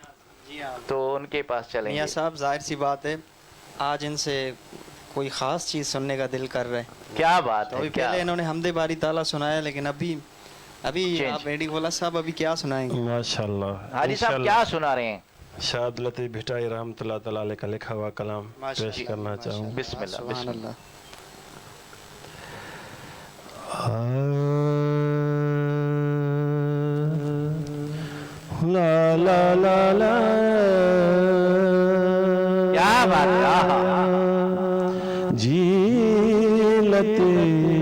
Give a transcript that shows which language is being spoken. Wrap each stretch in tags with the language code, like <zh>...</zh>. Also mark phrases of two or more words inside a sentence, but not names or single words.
<ur>جی ہاں, تو ان کے پاس چلیں گے. میاں صاحب ظاہر سی بات ہے آج ان سے کوئی خاص چیز سننے کا دل کر رہا ہے. کیا بات तो है, अभी क्या پہلے انہوں نے حمد باری تعالیٰ سنایا، لیکن ابھی آپ ریڈی بولا صاحب ابھی کیا سنائیں گے? माशाल्लाह। حاجی صاحب کیا سنا رہے ہیں? شاد لطیف بھٹائی</ur> <ar>رحمة الله تعالى عليه</ar> <ur>کا لکھا ہوا کلام پیش کرنا چاہوں.</ur> <ar>बिस्मिल्लाह, سبحان الله. ला ला ला ला,</ar> <ur>کیا بات ہے, جی لطیف</ur>